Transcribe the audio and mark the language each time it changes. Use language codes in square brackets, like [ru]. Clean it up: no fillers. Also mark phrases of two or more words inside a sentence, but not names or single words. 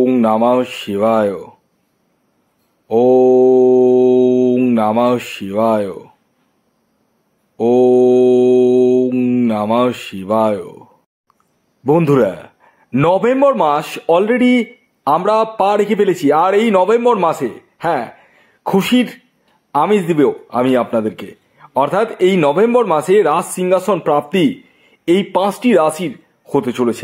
[sa] নমঃ শিবায়। ওম নমঃ শিবায়। ওম নমঃ শিবায়। [bn] বন্ধুরা, নভেম্বর মাস অলরেডি আমরা পা রেখে ফেলেছি, আর এই নভেম্বর মাসে খুশির আমেজ দিবেও আমি আপনাদেরকে। অর্থাৎ এই নভেম্বর মাসে রাজ সিংহাসন প্রাপ্তি এই 5টি রাশির হতে চলেছে।